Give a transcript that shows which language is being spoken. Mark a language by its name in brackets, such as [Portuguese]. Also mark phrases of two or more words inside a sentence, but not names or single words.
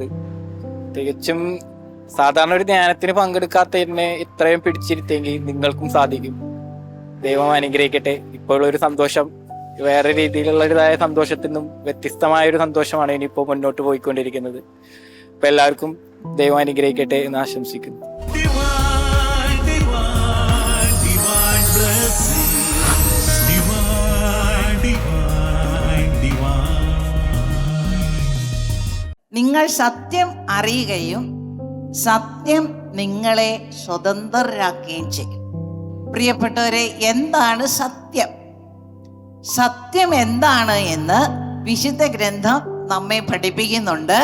[Malayalam] തികച്ചും സാധാരണ ഒരു ധ്യാനത്തിന് പങ്കെടുക്കാത്തതിനെ ഇത്രയും പിടിച്ചിരുത്തെങ്കിൽ നിങ്ങൾക്കും സാധിക്കും. ദൈവം അനുഗ്രഹിക്കട്ടെ. ഇപ്പോഴൊരു സന്തോഷം വേറെ രീതിയിലുള്ളതായ സന്തോഷത്തിൽ നിന്നും വ്യത്യസ്തമായ ഒരു സന്തോഷമാണ് ഇനിയിപ്പോൾ മുന്നോട്ട് പോയിക്കൊണ്ടിരിക്കുന്നത്. അപ്പൊ എല്ലാവർക്കും ദൈവം അനുഗ്രഹിക്കട്ടെ എന്ന് ആശംസിക്കുന്നു. [English] Divine, divine, divine blessing. Divine, divine, divine. [Malayalam] നിങ്ങൾ സത്യം അറിയുകയും സത്യം നിങ്ങളെ സ്വതന്ത്രരാക്കുകയും ചെയ്യും. പ്രിയപ്പെട്ടവരെ, എന്താണ് സത്യം? സത്യം എന്താണ് എന്ന് വിശുദ്ധ ഗ്രന്ഥം നമ്മെ പഠിപ്പിക്കുന്നുണ്ട്.